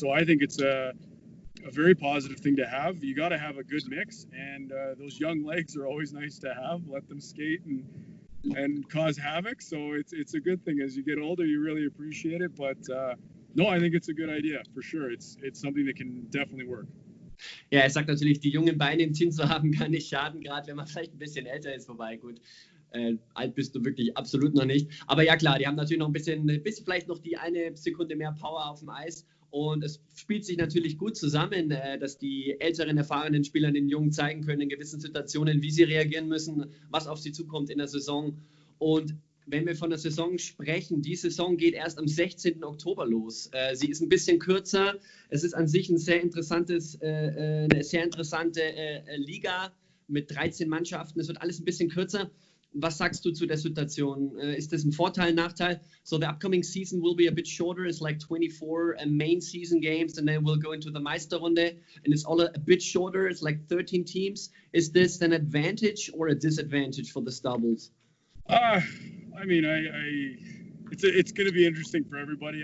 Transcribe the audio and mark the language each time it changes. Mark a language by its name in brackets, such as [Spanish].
[English] So I think it's a very positive thing to have. You got to have a good mix, and those young legs are always nice to have. Let them skate and cause havoc. So it's a good thing. As you get older, you really appreciate it. But no, I think it's a good idea for sure. It's something that can definitely work. [German] Ja, er sagt natürlich, die jungen Beine im Team zu haben, kann nicht schaden, gerade wenn man vielleicht ein bisschen älter ist, wobei gut. Alt bist du wirklich absolut noch nicht. Aber ja klar, die haben natürlich noch ein bisschen vielleicht noch die eine Sekunde mehr Power auf dem Eis. Und es spielt sich natürlich gut zusammen, dass die älteren, erfahrenen Spieler den Jungen zeigen können in gewissen Situationen, wie sie reagieren müssen, was auf sie zukommt in der Saison. Und wenn wir von der Saison sprechen, die Saison geht erst am 16. Oktober los. Sie ist ein bisschen kürzer. Es ist an sich eine sehr interessante Liga mit 13 Mannschaften. Es wird alles ein bisschen kürzer. Was sagst du zu der Situation? Ist das ein Vorteil, Nachteil? [English] So the upcoming season will be a bit shorter. It's like 24 main season games and then we'll go into the Meisterrunde and it's all a bit shorter. It's like 13 teams. Is this an advantage or a disadvantage for the Starbulls? I mean, it's going to be interesting for everybody.